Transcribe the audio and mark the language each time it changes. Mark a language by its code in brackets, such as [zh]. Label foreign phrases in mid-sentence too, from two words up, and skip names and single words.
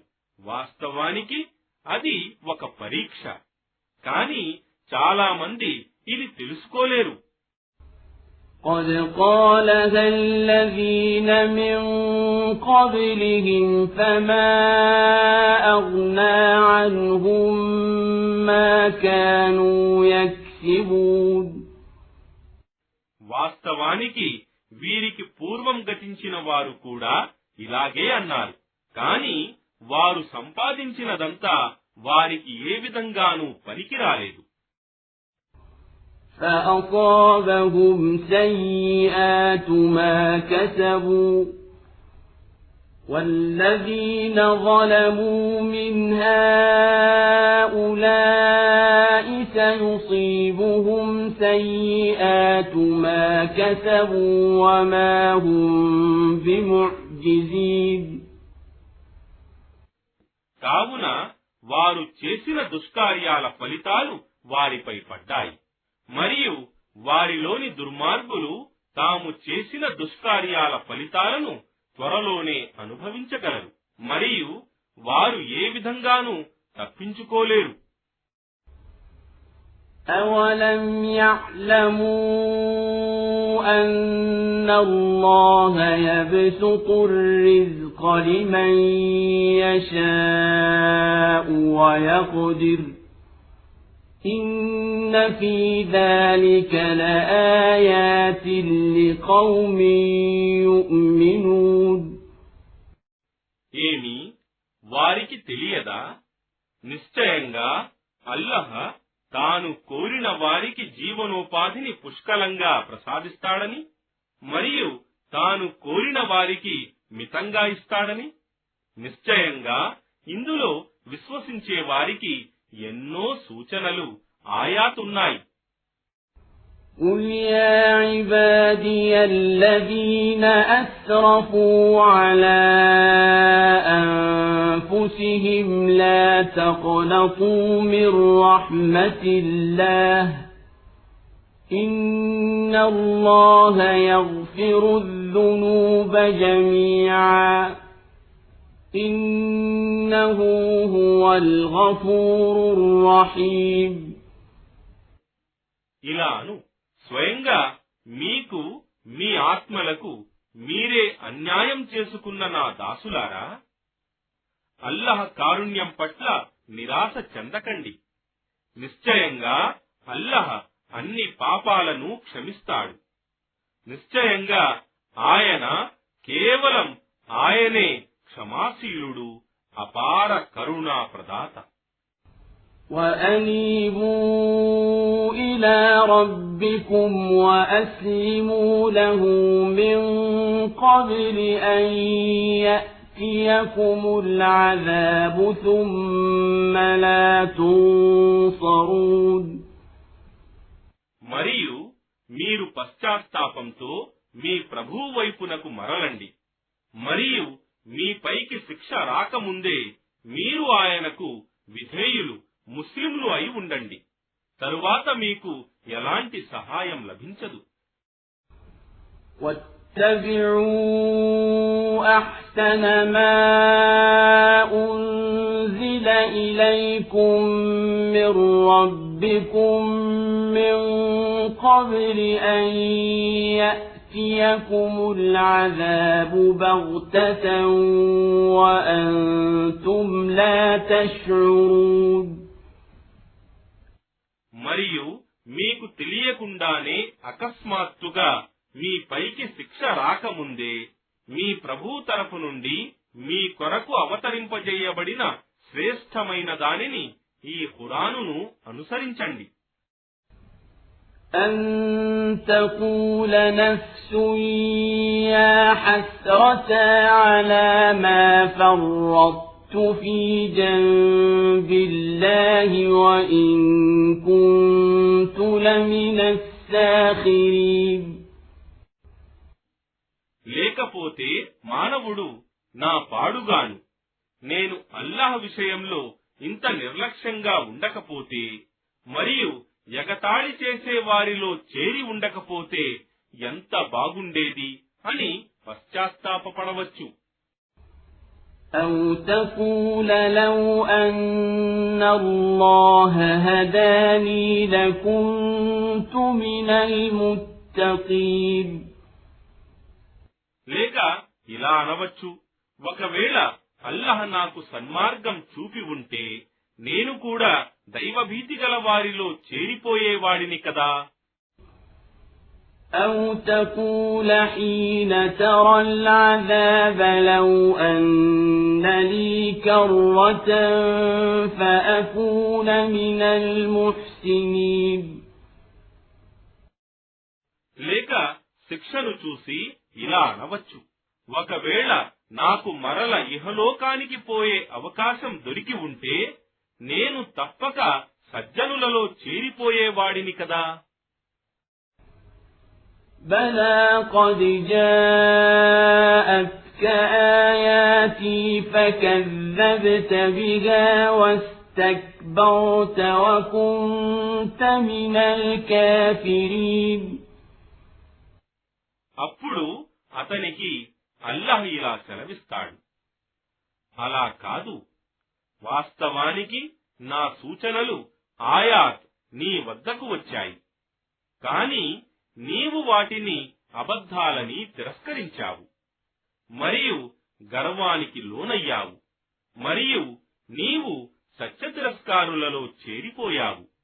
[te] వాస్తవానికి అది ఒక పరీక్ష. కానీ చాలా మంది ఇది తెలుసుకోలేరు. [ar] قَدْ قَالَهَا الَّذِينَ مِن قَبْلِهِمْ فَمَا أَغْنَىٰ عَنْهُم مَّا كَانُوا يَكْسِبُونَ. [te] వాస్తవానికి వీరికి పూర్వం గతించిన వారు కూడా ఇలాగే అన్నారు. కాని వారు సంపాదించినదంతా వారికి ఏ విధంగానూ పనికిరాలేదు. [ar] فأصابهم سيئات ما كسبوا والذين ظلموا من هؤلاء سيصيبهم سيئات ما كسبوا وما هم بمعجزين. [te] కావున వారు చేసిన దుష్కార్యాల ఫలితాలు వారిపై పడ్డాయి. మరియు వారిలోని దుర్మార్గులు తాము చేసిన దుష్కార్యాల ఫలితాలను త్వరలోనే అనుభవించగలరు. మరియు వారు ఏ విధంగానూ తప్పించుకోలేరు. [ar] أَوَلَمْ يَعْلَمُوا أَنَّ اللَّهَ يَبْسُطُ الرِّزْقَ لِمَن يَشَاءُ وَيَقْدِرُ إِنَّ فِي ذَلِكَ لَآيَاتٍ لِقَوْمٍ يُؤْمِنُونَ. [te] ఏమి వారికి తెలియదా? నిశ్చయంగా అల్లహ తాను కోరిన వారికి జీవనోపాధిని పుష్కలంగా ప్రసాదిస్తాడని మరియు తాను కోరిన వారికి మితంగా ఇస్తాడని. నిశ్చయంగా ఇందులో విశ్వసించే వారికి ఎన్నో సూచనలు ఆయాతున్నాయి. [ar] قُلْ يَا عِبَادِيَ الَّذِينَ أَسْرَفُوا عَلَى أَنفُسِهِمْ لَا تَقْنَطُوا مِنْ رَحْمَةِ اللَّهِ إِنَّ اللَّهَ يَغْفِرُ الذُّنُوبَ جَمِيعًا إِنَّهُ هُوَ الْغَفُورُ الرَّحِيمُ. [te] ఇలాను స్వయంగా మీకు మీ ఆత్మలకు మీరే అన్యాయం చేసుకున్న నా దాసులారా, అల్లహ కారుణ్యం పట్ల నిరాశ చెందకండి. నిశ్చయంగా అల్లహ అన్ని పాపాలను క్షమిస్తాడు. నిశ్చయంగా ఆయన కేవలం ఆయనే క్షమాశీలుడు, అపార కరుణా ప్రదాత. [ar] وَأَنِيبُوا إِلَى رَبِّكُمْ وَأَسْلِمُوا لَهُ مِنْ قَبْلِ أَنْ يَأْتِيَكُمُ الْعَذَابُ ثُمَّ لَا تُنْصَرُونَ. [te] మరియు మీరు పశ్చాత్తాపంతో మీ ప్రభువు వైపునకు మరలండి. మరియు మీపైకి శిక్ష రాకముందే మీరు ఆయనకు విధేయులు ముస్లింలు అయి ఉండండి. తరువాత మీకు ఎలాంటి సహాయం లభించదు. [ar] وَاتَّبِعُوا أَحْسَنَ مَا أُنْزِلَ إِلَيْكُمْ مِنْ رَبِّكُمْ مِنْ قَبْلِ أَنْ يَأْتِيَكُمُ الْعَذَابُ بَغْتَةً وَأَنْتُمْ لَا تَشْعُرُونَ. [te] మరియు మీకు తెలియకుండానే అకస్మాత్తుగా మీ పైకి శిక్ష రాకముందే మీ ప్రభువు తరఫు నుండి మీ కొరకు అవతరింపజేయబడిన శ్రేష్టమైన దానిని ఈ ఖురానును అనుసరించండి. [ar] أَن تَقُولَ نَفْسٌ يَا حَسْرَتَا عَلَى مَا فَرَّطتُ فِي جَنبِ اللَّهِ وَإِن كُنتُ لَمِنَ السَّاخِرِينَ. [te] లేకపోతే మానవుడు నా పాడుగాను, నేను అల్లాహ్ విషయంలో ఇంత నిర్లక్ష్యంగా ఉండకపోతే మరియు ఎగతాళి చేసే వారిలో చేరి ఉండకపోతే ఎంత బాగుండేది అని పశ్చాత్తాపపడవచ్చు. [ar] أَوْ تَقُولَ لَوْ أَنَّ اللَّهَ هَدَانِي لَكُنْتُ مِنَ الْمُتَّقِينَ. [te] లేక ఇలా అనవచ్చు, ఒకవేళ అల్లాహ్ నాకు సన్మార్గం చూపి ఉంటే నేను కూడా దైవభీతి గల వారిలో చేరిపోయేవాడిని కదా. [ar] أو تقول حين ترى العذاب لو أن لي كرة فأكون من المحسنين. [te] లేక శిక్షను చూసి ఇలా అనవచ్చు, ఒకవేళ నాకు మరల ఇహలోకానికి పోయే అవకాశం దొరికి ఉంటే నేను తప్పక సజ్జనులలో చేరిపోయేవాడిని కదా. [ar] بلى قد جاءتك آياتي فكذبت بها واستكبرت وكنت من الكافرين. [te] అప్పుడు అతనికి అల్లాహ్ ఇలా సెలవిస్తాడు, అలా కాదు, వాస్తవానికి నా సూచనలు ఆయాత్ నీ వద్దకు వచ్చాయి, కాని నీవు వాటిని అబద్ధాలని తిరస్కరించావు, మరియు గర్వానికి లోనయ్యావు, మరియు నీవు సత్య తిరస్కారులలో చేరిపోయావు.